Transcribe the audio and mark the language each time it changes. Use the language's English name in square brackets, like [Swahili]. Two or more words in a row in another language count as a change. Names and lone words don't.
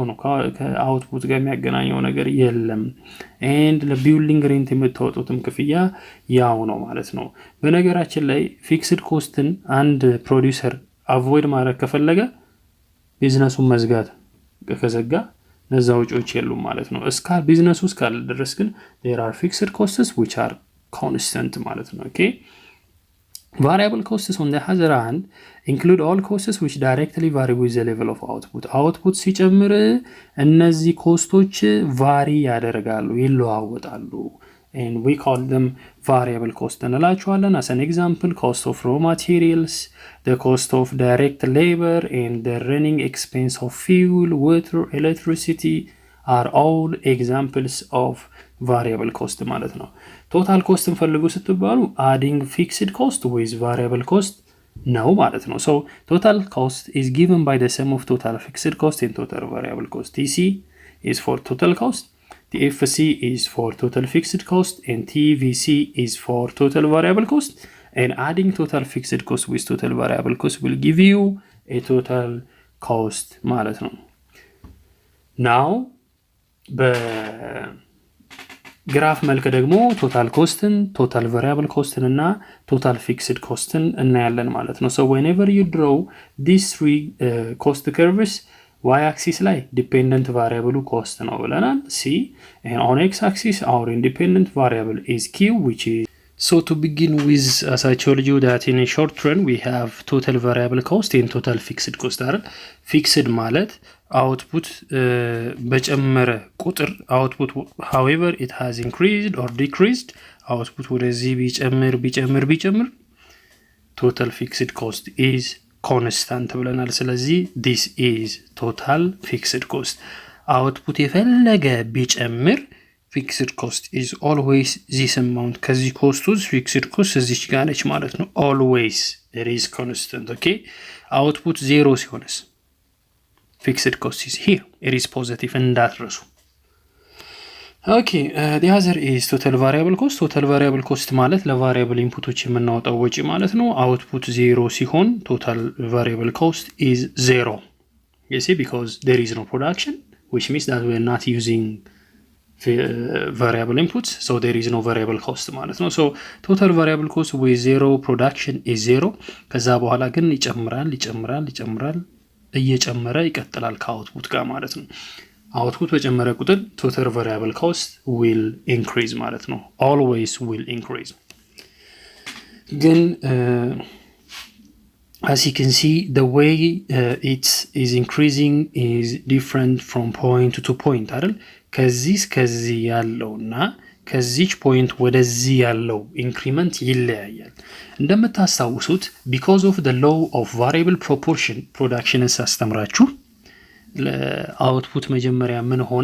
[Amharic] ነው፣ ከአውትፑት ጋር የሚያገናኘው ነገር የለም። ኤንድ [English] building rent [Amharic] የምታወጡትም ክፍያ ያው ነው ማለት ነው። በነገራችን ላይ [English] fixed cost [Amharic] አንድ ፕሮዲውሰር አቮይድ ማድረግ ከፈለገ ቢዝነሱን መዝጋት ከዘጋ ነዛ ወጪዎች የሉም ማለት ነው። ቢዝነሱ እስካለ ድረስ ግን [English] there are fixed costs which are constant [Amharic] ማለት ነው። ኦኬ [English] variable costs on the other hand include all costs which directly vary with the level of output. [Amharic] output ሲጨምር እነዚህ ኮስቶች ቫሪ ያደርጋሉ ይለዋወጣሉ [English] and we call them variable cost [Amharic] እንላቸዋለን። [English] as an example cost of raw materials, the cost of direct labor and the running expense of fuel, water, electricity are all examples of variable cost [Amharic] ማለት ነው። ቶታል ኮስትን ፈልጉ ስትባሉ [English] adding fixed cost with variable cost [Amharic] ነው ማለት ነው። [English] so total cost is given by the sum of total fixed cost and total variable cost. TC is for total cost, TFC is for total fixed cost and TVC is for total variable cost, and adding total fixed cost with total variable cost will give you a total cost [Amharic] ማለት ነው። [English] now [Amharic] በግራፍ መልክ ደግሞ ቶታል ኮስትን ቶታል ቫሪያብል ኮስትን እና ቶታል ፊክስድ ኮስትን እናያለን ማለት ነው። [English] so whenever you draw these three cost curves y axis ላይ dependent variable cost ነው ብለናል c, and on x axis our independent variable is q which is So to begin with, as I told you that in a short run we have total variable cost and total fixed cost አይደል? Fixed ማለት output [Amharic] በጨመረ ቁጥር [English] output however it has increased or decreased output [Amharic] ወደዚህ ቢጨምር [English] total fixed cost is constant [Amharic] ብለናል። ስለዚህ [English] this is total fixed cost output [Amharic] የፈለገ ቢጨምር [English] fixed cost is always this amount ከዚህ cost ውስጥ fixed cost [Amharic] እዚች ጋር ነች ማለት ነው። [English] always it is constant. okay output 0 ሲሆንስ fixed cost is here it is positive እንዳትረሱ። okay the other is total variable cost [Amharic] ማለት ለቫሪያብል ኢንፑቶች የምናወጣው ወጪ ማለት ነው። [English] output 0 ሲሆን total variable cost is 0. you see because there is no production which means that we are not using variable inputs, so there is no variable cost [Amharic] ማለት ነው። [English] so total variable cost with 0 production is 0 [Amharic] ከዛ በኋላ ግን ይጨምራል እየጨመረ ይቀጥላል ከአውትፑት ጋር ማለት ነው። አውትፑት በጨመረ ቁጥር [English] total variable cost will increase [Amharic] ማለት ነው። [English] always will increase። ግን as you can see the way it is increasing is different from point to point አይደል? [Amharic] ከዚህ ያለውና ከዚች ፖይንት ወደዚህ ያለው ኢንክሪመንት ይለያያል። እንደምታስታውሱት [English] because of the law of variable proportion [Amharic] ፕሮዳክሽንን ሳስተምራችሁ ለአውትፑት መጀመሪያ ምን ሆነ?